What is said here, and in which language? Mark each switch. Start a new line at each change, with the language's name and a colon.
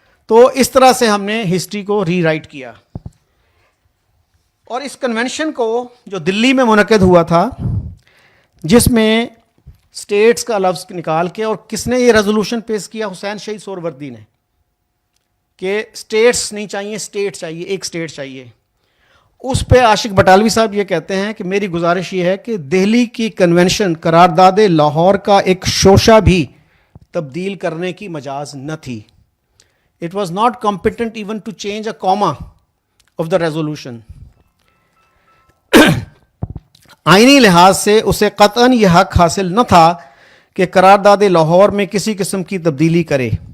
Urdu: تو اس طرح سے ہم نے ہسٹری کو ری رائٹ کیا. اور اس کنونشن کو جو دلی میں منعقد ہوا تھا، جس میں اسٹیٹس کا لفظ نکال کے، اور کس نے یہ ریزولوشن پیش کیا؟ حسین شہید سہروردی نے، کہ اسٹیٹس نہیں چاہیے، اسٹیٹ چاہیے، ایک اسٹیٹ چاہیے. اس پہ عاشق بٹالوی صاحب یہ کہتے ہیں کہ میری گزارش یہ ہے کہ دہلی کی کنونشن قرارداد لاہور کا ایک شوشہ بھی تبدیل کرنے کی مجاز نہ تھی.
English: It was not competent even to change a comma of the resolution.
Urdu: آئینی لحاظ سے اسے قطعاً یہ حق حاصل نہ تھا کہ قرارداد لاہور میں کسی قسم کی تبدیلی کرے.